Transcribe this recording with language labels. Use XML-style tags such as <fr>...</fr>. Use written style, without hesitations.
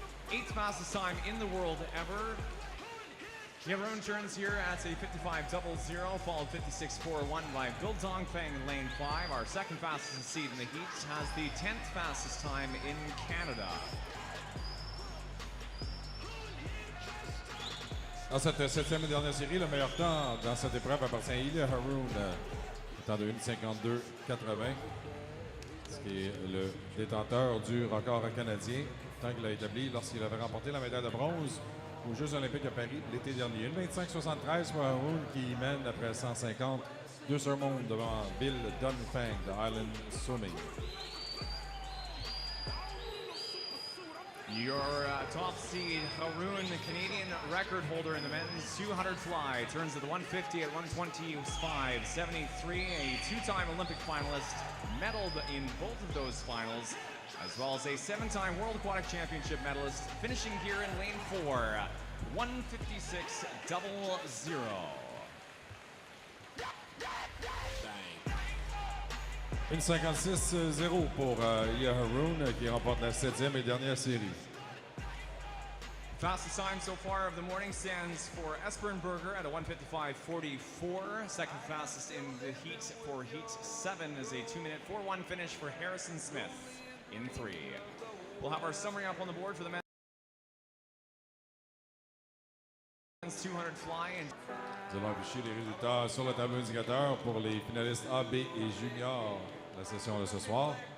<en>8th fastest time in the world ever. Haroun turns here at a 55.00, followed 56.41 by Bill Dongfeng in lane 5. Our second fastest seed in the heat has the 10th fastest time in Canada.</en> <fr>Dans cette 7e et dernière série, le meilleur temps dans cette épreuve appartient à Ilya Haroun, temps de 1:52.80, ce qui est le détenteur du record canadien, tant qu'il a établi lorsqu'il avait remporté la médaille de bronze aux Jeux olympiques à Paris l'été dernier. 1:25.73 pour Haroun qui mène après 150 2 secondes devant Bill Dunfang de Island Swimming.</fr> <en>Your top seed, Haroun, Canadian record holder in the men's 200 fly, turns at the 150 at 125.73, a two-time Olympic finalist, medaled in both of those finals, as well as a 7-time World Aquatic Championship medalist, finishing here in lane 4, 156.00.</en> <fr>1:56.0 pour Ilya Haroun qui remporte la 7e et dernière série.</fr> <en>Fastest time so far of the morning stands for Esperenberger at a 1:55.44. Second fastest in the heat for Heat 7 is a 2:41 finish for Harrison Smith in 3. We'll have our summary up on the board for the men's 200 fly.</en> <fr>Nous allons afficher les résultats sur le tableau indicateur pour les finalistes A, B et junior de la session de ce soir.</fr>